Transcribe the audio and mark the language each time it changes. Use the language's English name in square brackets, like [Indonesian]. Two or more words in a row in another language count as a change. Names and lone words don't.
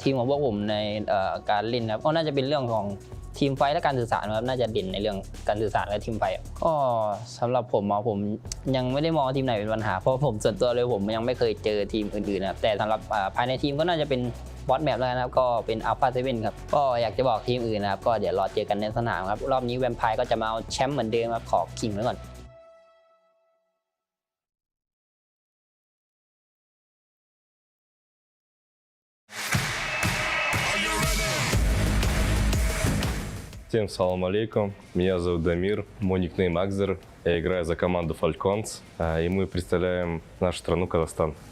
[Thai] ทีมของพวกผมในการเล่นครับก็น่าจะเป็นเรื่องของทีมไฟและการสื่อสารครับน่าจะเด่นในเรื่องการสื่อสารและทีมไฟก็สำหรับผมยังไม่ได้มองทีมไหนเป็นปัญหาเพราะผมส่วนตัวเลยผมยังไม่เคยเจอทีมอื่นๆนะครับแต่สำหรับภายในทีมก็น่าจะเป็นบอสแมปแล้วนะครับก็เป็น Alpha7 ครับก็อยากจะบอกทีมอื่นนะครับก็เดี๋ยวรอเจอกันในสนามครับรอบนี้แวมไพร์ก็จะมาเอาแชมป์เหมือนเดิมครับขอขิงไว้ก่อน [Russian] Всем салам алейкум, меня зовут Дамир, мой никнейм Акзер, я играю за команду Falcons, и мы представляем нашу страну Казахстан.